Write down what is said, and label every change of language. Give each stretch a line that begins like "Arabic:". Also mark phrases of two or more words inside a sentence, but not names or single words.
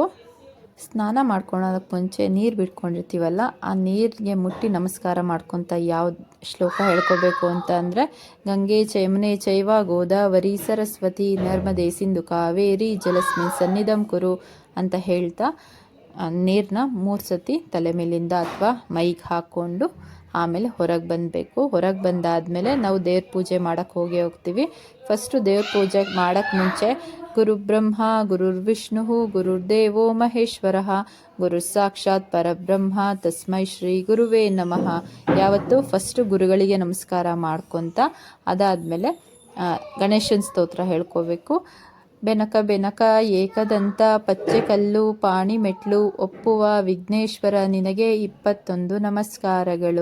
Kannada: ಸ್ನಾನ ಮಾಡ್ಕೊಳೋದಕ್ಕೆ ಮುಂಚೆ ನೀರು ಬಿಟ್ಕೊಂಡಿರ್ತೀವಲ್ಲ, ಆ ನೀರಿಗೆ ಮುಟ್ಟಿ ನಮಸ್ಕಾರ ಮಾಡ್ಕೊತ ಯಾವ ಶ್ಲೋಕ ಹೇಳ್ಕೋಬೇಕು ಅಂತ ಅಂದರೆ,
Sanskrit: ಗಂಗೆ ಚ ಚೈವ ಗೋದಾವರಿ ಸರಸ್ವತಿ ನರ್ಮದೆ ಸಿಂಧು ಕಾವೇರಿ ಜಲಸ್ಮಿನ್ ಸನ್ನಿಧಂ ಕುರು
Kannada: ಅಂತ ಹೇಳ್ತಾ ನೀರನ್ನ 3 ಸತಿ ತಲೆ ಮೇಲಿಂದ ಅಥವಾ ಮೈಗೆ ಹಾಕ್ಕೊಂಡು ಆಮೇಲೆ ಹೊರಗೆ ಬಂದಬೇಕು. ಹೊರಗೆ ಬಂದಾದಮೇಲೆ ನಾವು ದೇವ್ರ ಪೂಜೆ ಮಾಡೋಕ್ಕೆ ಹೋಗ್ತೀವಿ. ಫಸ್ಟು ದೇವ್ರ ಪೂಜೆ ಮಾಡೋಕ್ಕೆ ಮುಂಚೆ
Sanskrit: ಗುರುಬ್ರಹ್ಮ ಗುರುರ್ವಿಷ್ಣು ಗುರುರ್ದೇವೋ ಮಹೇಶ್ವರ ಗುರು ಸಾಕ್ಷಾತ್ ಪರಬ್ರಹ್ಮ ತಸ್ಮೈ ಶ್ರೀ ಗುರುವೇ ನಮಃ
Kannada: ಯಾವತ್ತು ಫಸ್ಟು ಗುರುಗಳಿಗೆ ನಮಸ್ಕಾರ ಮಾಡ್ಕೊತ, ಅದಾದಮೇಲೆ ಗಣೇಶನ ಸ್ತೋತ್ರ ಹೇಳ್ಕೋಬೇಕು. ಬೆನಕ ಬೆನಕ ಏಕದಂತ ಪಚ್ಚೆ ಕಲ್ಲು ಪಾಣಿ ಮೆಟ್ಲು ಒಪ್ಪುವ ವಿಘ್ನೇಶ್ವರ ನಿನಗೆ 21 ನಮಸ್ಕಾರಗಳು.